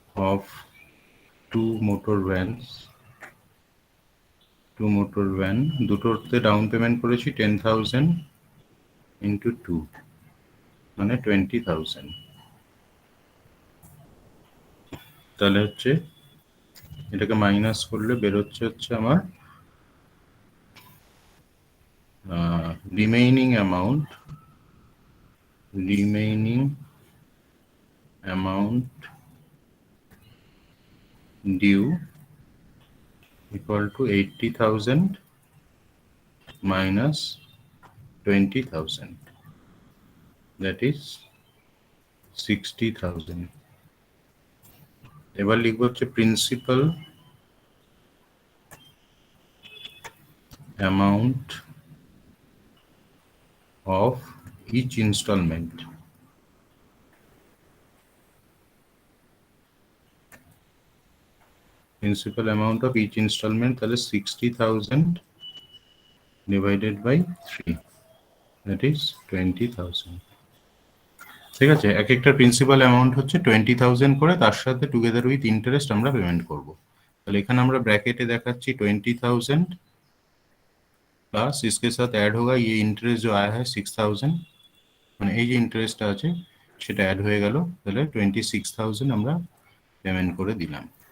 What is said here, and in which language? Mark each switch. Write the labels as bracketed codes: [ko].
[bn] of 2 motor vans, 2 motor van, দুটোতে down payment করেছি 10,000 into 2 মানে 20,000। তাহলে হচ্ছে এটাকে মাইনাস করলে বেরোচ্ছে হচ্ছে আমার remaining amount due [en] equal to 80,000 minus 20,000, that is 60,000। [bn] এবার লিখবো হচ্ছে principal amount of each installment, principal amount of each installment, তাহলে 60,000 divided by 3, that is 20,000। ঠিক আছে, এক একটা প্রিন্সিপাল অ্যামাউন্ট হচ্ছে 20,000 করে, তার সাথে টুগেদার উইথ ইন্টারেস্ট আমরা পেমেন্ট করব। তাহলে এখানে আমরা ব্रैकेटे দেখাচ্ছি 20,000 [hi] प्लस इसके साथ ऐड होगा ये इंटरेस्ट जो आया है [bn] 6,000, মানে এই যে ইন্টারেস্টটা আছে সেটা অ্যাড হয়ে গেল, তাহলে 26,000 আমরা পেমেন্ট করে দিলাম।